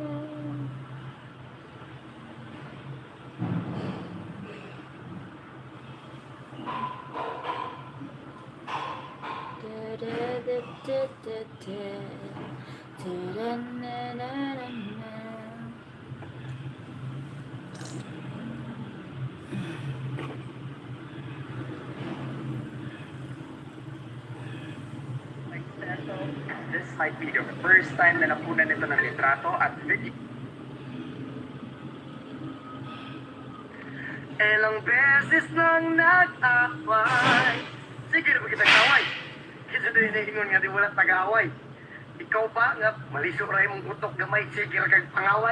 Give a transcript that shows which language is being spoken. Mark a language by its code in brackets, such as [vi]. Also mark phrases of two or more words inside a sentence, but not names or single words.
[en] Da, da, da, da, da, da. Da, da, na, na, na, na. This might be the first time [tl] na napunan nito ng litrato at video. Ilang beses nang nag-away. [ceb] Sige na ba kita kaway? Kasi din naingon nga di wala tag-away. Ikaw ba nga malisok rin mong utok gamay, sige ra kag pangaway.